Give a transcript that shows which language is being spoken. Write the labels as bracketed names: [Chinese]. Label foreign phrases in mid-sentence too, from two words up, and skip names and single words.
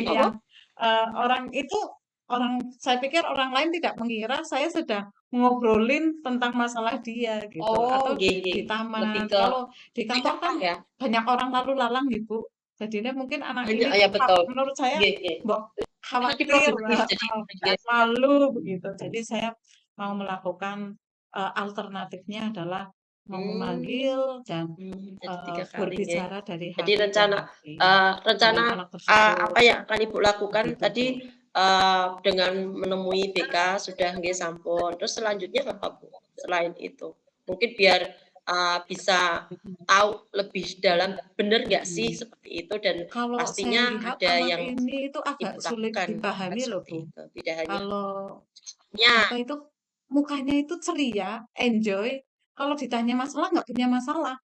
[Indonesian] duping apa? yang, orang itu saya pikir orang lain tidak mengira saya sedang ngobrolin tentang masalah dia gitu, Oh, atau [Javanese] nggih nggih. [Indonesian] di Lebih taman. ke Kalau di kantor wisata kan ya? banyak orang lalu lalang Ibu, jadinya mungkin anak Banyak ini ya betul. menurut saya [Javanese] Nggih nggih. [Indonesian] mbok Lebih khawatir, produktif jadi nggih. malu begitu. Jadi saya mau melakukan, alternatifnya adalah Mmm, memanggil dan, jadi 3 kali nggih. berbicara dari Jadi hati ke rencana hati rencana, dengan anak tersebut, apa yang akan Ibu lakukan begitu, tadi, Bu. dengan menemui BK sudah [Javanese] nggih sampun, [Indonesian] terus selanjutnya apa, Bu? Selain itu? Mungkin biar, bisa Mhm tahu lebih dalam, bener nggak sih mhm. seperti itu dan Kalau saya pastinya lihat ada anak yang ini itu agak Ibu sulit lakukan, kan dipahami loh, seperti Bu. itu. Tidak hanya Kalau, nya apa itu, mukanya itu ceria, enjoy, kalau ditanya masalah nggak punya masalah.